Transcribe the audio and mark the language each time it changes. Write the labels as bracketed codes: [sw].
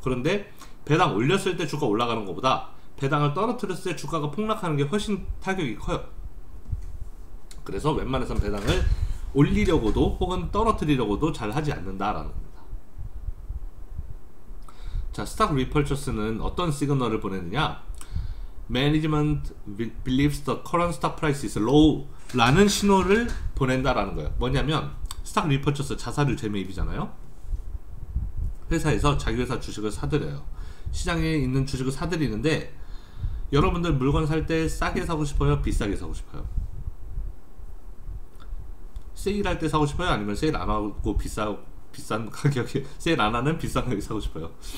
[ko] 그런데 배당 올렸을 때 주가 올라가는 것보다 배당을 떨어뜨렸을 때 주가가 폭락하는 게 훨씬 타격이 커요. 그래서 웬만해선 배당을 올리려고도 혹은 떨어뜨리려고도 잘 하지 않는다라는 겁니다. 자, 스탁 리퍼처스는 어떤 시그널을 보내느냐? [en] Management believes the current stock price is low [ko] 라는 신호를 보낸다라는 거예요. 뭐냐면 스탁 리퍼처스, 자사주 재매입이잖아요. 회사에서 자기 회사 주식을 사들여요. 시장에 있는 주식을 사들이는데, 여러분들 물건 살 때 싸게 사고 싶어요? 비싸게 사고 싶어요? 세일할 때 사고 싶어요? 아니면 세일 안 하고 비싼 가격에, 세일 안 하는 비싼 가격에 사고 싶어요?